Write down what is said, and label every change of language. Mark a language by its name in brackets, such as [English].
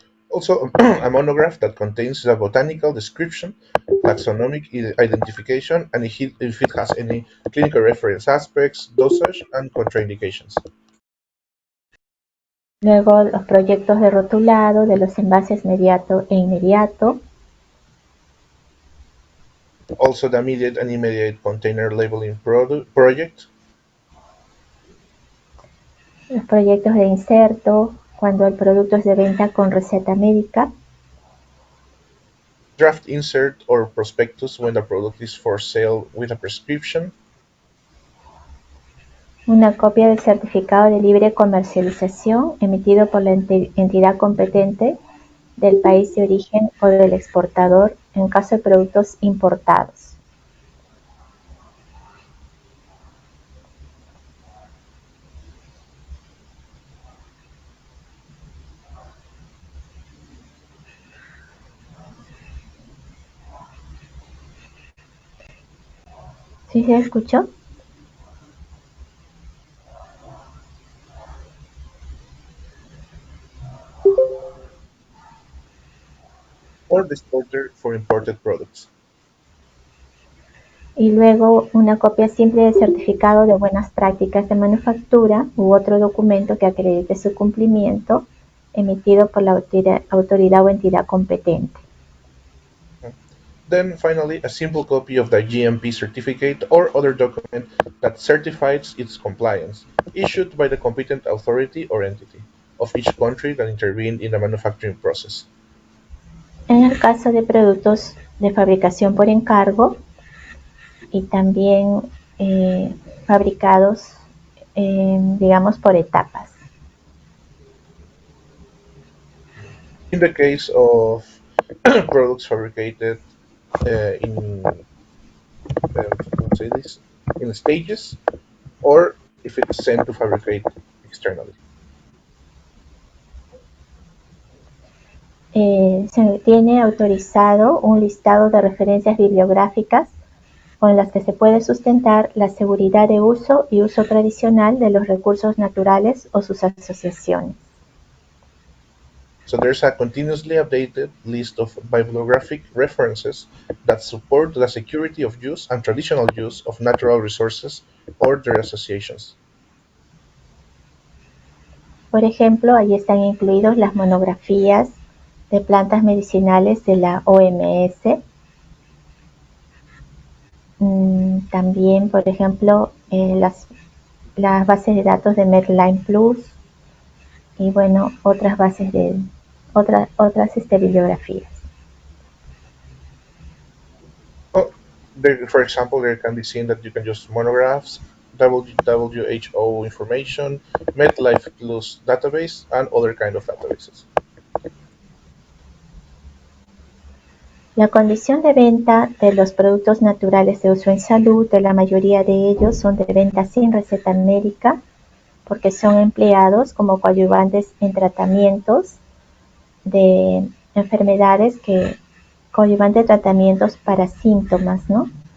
[English] Also, a monograph that contains the botanical description, taxonomic identification, and if it has any clinical reference aspects, dosage, and contraindications. [Spanish] Luego, los proyectos de rotulado de los envases mediato e inmediato. [English] Also, the immediate and immediate container labeling project. [Spanish] Los proyectos de inserto, cuando el producto es de venta con receta médica. [English] Draft insert or prospectus when the product is for sale with a prescription. [Spanish] Una copia del certificado de libre comercialización emitido por la entidad competente del país de origen o del exportador en caso de productos importados. ¿Sí se escuchó? [English] Or distorter for imported products. [Spanish] Y luego una copia simple del certificado de buenas prácticas de manufactura u otro documento que acredite su cumplimiento emitido por la autoridad o entidad competente. [English] Then finally, a simple copy of the GMP certificate or other document that certifies its compliance, issued by the competent authority or entity of each country that intervened in the manufacturing process. [Spanish] En el caso de productos de fabricación por encargo y también fabricados, digamos, por etapas. [English] In the case of products fabricated in let's say this in stages, or if it's sent to fabricate externally. [Spanish] Se tiene autorizado un listado de referencias bibliográficas con las que se puede sustentar la seguridad de uso y uso tradicional de los recursos naturales o sus asociaciones. [English] So there's a continuously updated list of bibliographic references that support the security of use and traditional use of natural resources or their associations. [Spanish] Por ejemplo, ahí están incluidos las monografías de plantas medicinales de la OMS. También, por ejemplo, las bases de datos de Medline Plus y bueno, otras bases de otras bibliografías. [English] For example, there can be seen that you can use monographs, WHO information, MedLife Plus database, and other kind of databases. [Spanish] La condición de venta de los productos naturales de uso en salud, de la mayoría de ellos son de venta sin receta médica, porque son empleados como coadyuvantes en tratamientos de enfermedades coadyuvantes de tratamientos para síntomas, ¿no?